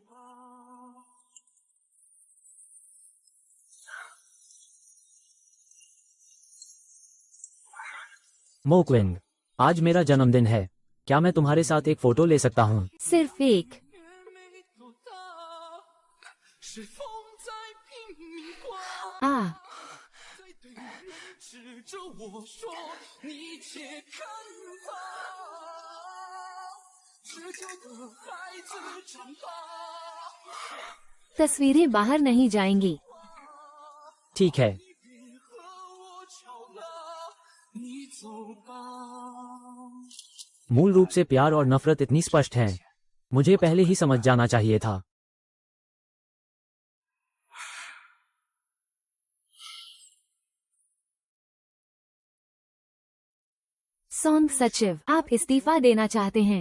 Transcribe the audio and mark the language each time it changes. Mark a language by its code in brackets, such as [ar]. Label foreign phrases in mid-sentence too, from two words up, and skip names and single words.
[hi] मोक्विन, आज मेरा जन्मदिन है। क्या मैं तुम्हारे साथ एक फोटो ले सकता हूँ? सिर्फ एक। आ [zh] 在对面指着我说：“你且看吧，19的孩子长大。” [hi] तस्वीरें बाहर नहीं जाएंगी। ठीक है। [zh] 别和我吵了，你走吧。 [hi] मूल रूप से प्यार और नफरत इतनी स्पष्ट हैं। मुझे पहले ही समझ जाना चाहिए था। सॉन्ग सचिव, आप इस्तीफा देना चाहते हैं?